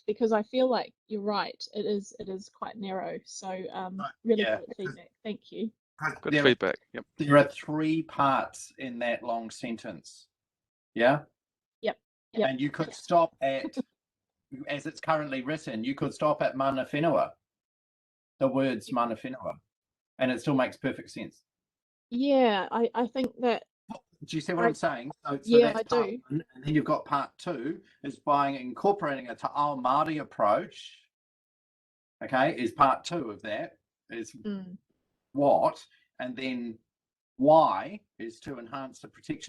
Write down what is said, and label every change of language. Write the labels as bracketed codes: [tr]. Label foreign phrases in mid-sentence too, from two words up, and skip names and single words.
[en] Because I feel like you're right, it is quite narrow. So really Yeah. great feedback. Thank you. Good feedback. Yep. There are 3 parts in that long sentence. Yeah. Yep. And you could stop at, as it's currently written, you could stop at [mi] mana whenua, [en] the words [mi] mana whenua, [en] and it still makes perfect sense. Yeah, I think that. Do you see what I'm saying? So Yeah, that's I part do. 1, and then you've got part 2 is by incorporating a [mi] Te Ao Māori [en] approach. Okay, is part 2 of that is what, and then why is to enhance the protection.